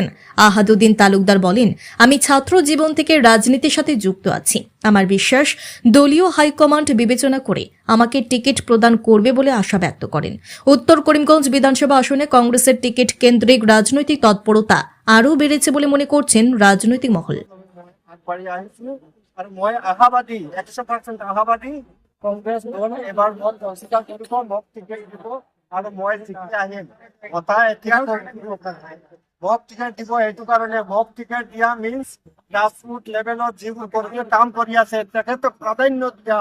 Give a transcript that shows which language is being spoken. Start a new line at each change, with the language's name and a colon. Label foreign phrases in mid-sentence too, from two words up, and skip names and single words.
Bangla: আহাদউদ্দিন তালুকদার বলেন, আমি ছাত্র জীবন থেকে রাজনীতির সাথে যুক্ত আছি। আমার বিশ্বাস দলীয় হাইকমান্ড বিবেচনা করে আমাকে টিকিট প্রদান করবে বলে আশা ব্যক্ত করেন। উত্তর করিমগঞ্জ বিধানসভা আসনে কংগ্রেসের টিকিট কেন্দ্রিক রাজনৈতিক তৎপরতা আরও বেড়েছে বলে মনে করছেন রাজনৈতিক মহল।
Assamese: কংগ্ৰেছ দল এবাৰ মই কনচিডাৰ কৰিব, মোক টিকেট দিব আৰু মই জিকি আহিম। কথা এতিয়া মোক টিকেট দিব, সেইটো কাৰণে মোক টিকেট দিয়া মিনছ
English: grassroot levelত
Assamese: যিবোৰ কৰ্মীয়ে কাম কৰি আছে তেখেতক প্ৰাধান্য দিয়া।